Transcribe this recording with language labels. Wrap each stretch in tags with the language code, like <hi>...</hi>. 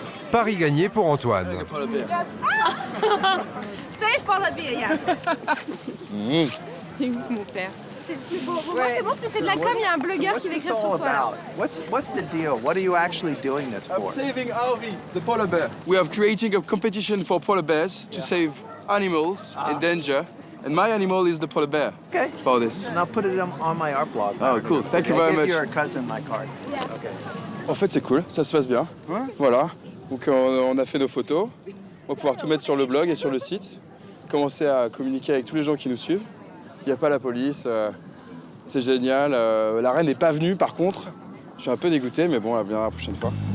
<fr>Paris gagné pour Antoine.</fr> <en>Save polar bear, yeah.</en> <fr>C'est ouf, mon père. C'est le plus beau. Moi, c'est bon, je lui fais de la com, il y a un blogueur qui va écrire sur toi. Là.</fr> <en>What's the deal? What are you actually doing this for? I'm saving Harvey, the polar bear. We are creating a competition for polar bears to save animals in danger. And my animal is the polar bear. Okay. For this. And I'll put it on my art blog. Oh, cool. Thank you very much. Give your cousin my card. Okay.</en> <fr>En fait, c'est cool, ça se passe bien. Ouais. Voilà. Donc, on a fait nos photos. On va pouvoir tout mettre sur le blog et sur le site. Commencer à communiquer avec tous les gens qui nous suivent. Il n'y a pas la police. C'est génial. La reine n'est pas venue, par contre. Je suis un peu dégoûté, mais bon, elle viendra la prochaine fois.</fr>